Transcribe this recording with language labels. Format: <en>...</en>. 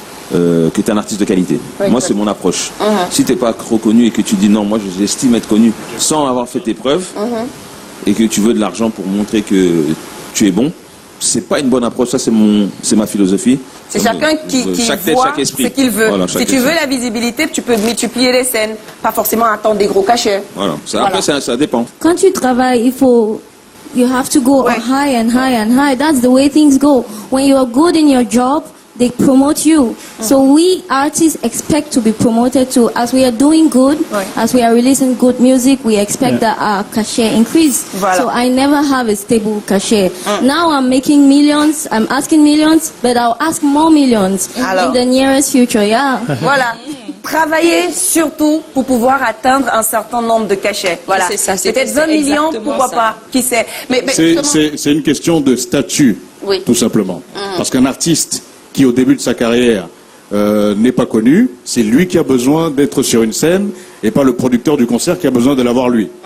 <fr>que tu es un artiste de qualité. Moi, c'est mon approche. Si tu n'es pas trop connu et que tu dis non, moi, j'estime être connu sans avoir fait tes preuves et que tu veux de l'argent pour montrer que tu es bon, c'est pas une bonne approche. Ça, c'est ma philosophie. C'est chacun qui voit ce qu'il veut. Voilà, si tu veux la visibilité, tu peux multiplier les scènes, pas forcément attendre des gros cachets. Voilà. Après, ça dépend. Quand tu travailles,</fr> <en>you have to go high and high and high. That's the way things go. When you are good in your job, they promote you. So we artists expect to be promoted too. As we are doing good, as we are releasing good music, we expect that our cachet increase.</en> <fr>Voilà.</fr> <en>So I never have a stable cachet. Now I'm making millions, I'm asking millions, but I'll ask more millions in the nearest future, yeah.</en> <fr>Voilà. Travailler surtout pour pouvoir atteindre un certain nombre de cachets. Voilà. C'est ça, peut-être 20 millions, pourquoi pas. Qui sait. Mais c'est une question de statut, tout simplement. Parce qu'un artiste qui au début de sa carrière n'est pas connu, c'est lui qui a besoin d'être sur une scène et pas le producteur du concert qui a besoin de l'avoir lui.</fr>